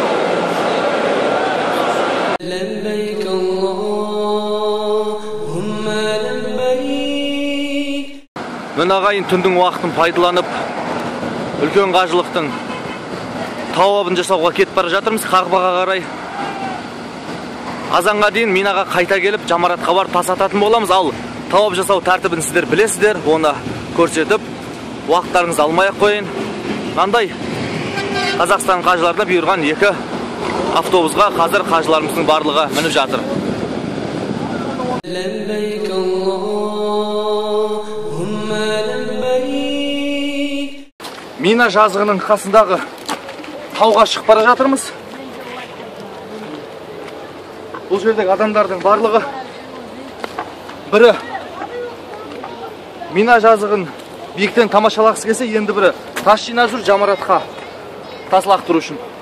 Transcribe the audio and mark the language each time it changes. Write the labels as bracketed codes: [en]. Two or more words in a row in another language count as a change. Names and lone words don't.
[ar] لبيك اللهم لبيك. [kk] Міне ағайын түндің уақытын пайдаланып, үлкен қажылықтың тауабын жасауға кетіп бара жатырмыз Қағбаға қарай. Азанға дейін Минаға қайта келіп, жамаратқа барып тас ататын боламыз. Ал тауап жасау тәртібін сіздер білесіздер, оны көрсетіп, уақыттарыңызды алмай-ақ қойын. Мынандай Қазақстан қажыларына бұйырған 2 автобусқа қазір қажыларымыздың барлығы мініп жатыр. [ar] لبيك اللهم لبيك. [kk] Мина жазығының қасындағы тауға шығып бара жатырмыз. Бұл жердегі адамдардың барлығы бірі Мина жазығын биіктен тамашалағысы келсе, енді бірі тас жинап жүр жамаратқа тас лақтыру үшін.